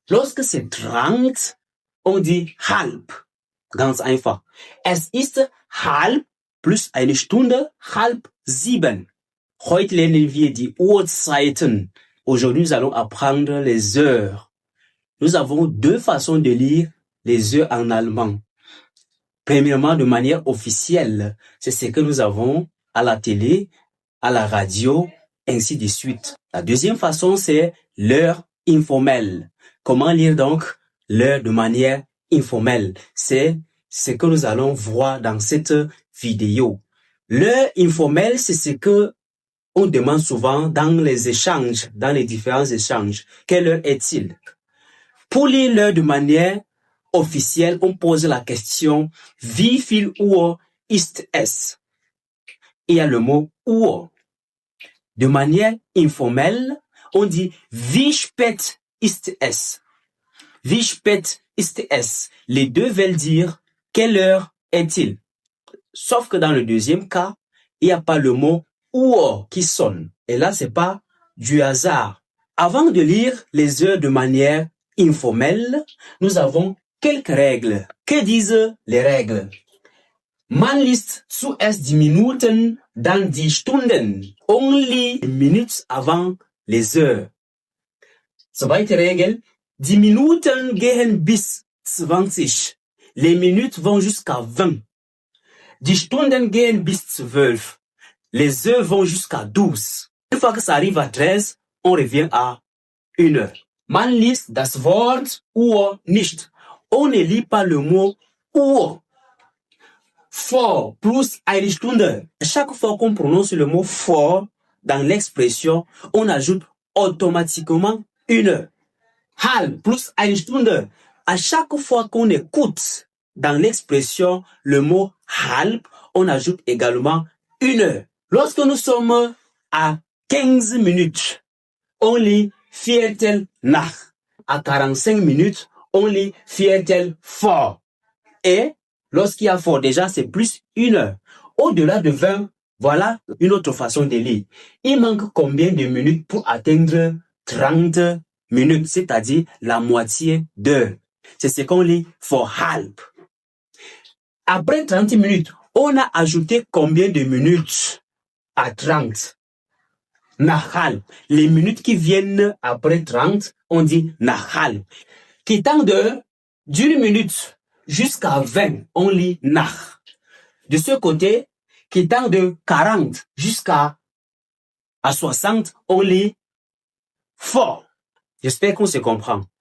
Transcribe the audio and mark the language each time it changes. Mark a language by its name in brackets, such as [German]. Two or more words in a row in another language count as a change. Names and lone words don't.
[French] Lorsque c'est 30, on dit halb. [German] Ganz einfach. Es ist halb plus eine Stunde, halb 7. Heute lernen wir die Uhrzeiten. [French] Aujourd'hui, nous allons apprendre les heures. Nous avons deux façons de lire les heures en allemand. Premièrement, de manière officielle, c'est ce que nous avons à la télé, à la radio, ainsi de suite. La deuxième façon, c'est l'heure informelle. Comment lire donc l'heure de manière informelle? C'est ce que nous allons voir dans cette vidéo. L'heure informelle, c'est ce que on demande souvent dans les échanges, dans les différents échanges. Quelle heure est-il? Pour lire l'heure de manière officielle, on pose la question [German] wie viel Uhr ist es? [French] Il y a le mot Uhr. De manière informelle, on dit [German] wie spät ist es? [French] Wie spät ist es? Les deux veulent dire quelle heure est-il? Sauf que dans le deuxième cas, il n'y a pas le mot Uhr qui sonne. Et là, c'est pas du hasard. Avant de lire les heures de manière informelle, nous avons quelques règles. Que disent les règles? [German] Man liest zuerst die Minuten, dann die Stunden. [French] On lit les minutes avant les heures. [German] Zweite Regel. Die Minuten gehen bis 20. [French] Les minutes vont jusqu'à 20. [German] Die Stunden gehen bis 12. [French] Les heures vont jusqu'à 12. Une fois que ça arrive à 13, on revient à 1 heure. [German] Man liest das Wort Uhr nicht. [French] On ne lit pas le mot Uhr. [German] Vor plus eine Stunde. [French] Chaque fois qu'on prononce le mot vor dans l'expression, on ajoute automatiquement 1 heure. [German] Halb plus eine Stunde. [French] À chaque fois qu'on écoute dans l'expression le mot halb, on ajoute également 1 heure. Lorsque nous sommes à 15 minutes, on lit [German] Viertel nach. [French] À 45 minutes, on lit [German] Viertel vor. [French] Et lorsqu'il y a vor déjà, c'est plus 1 heure. Au-delà de 20, voilà une autre façon de lire. Il manque combien de minutes pour atteindre 30 minutes, c'est-à-dire la moitié d'heure. C'est ce qu'on lit [German] for halb. [French] Après 30 minutes, on a ajouté combien de minutes à 30? [German] Nach halb. [French] Les minutes qui viennent après 30, on dit [German] nach halb. [French] Quittant d'une minute jusqu'à 20, on lit nach. De ce côté, quittant de 40 jusqu'à 60, on lit vor. J'espère qu'on se comprend.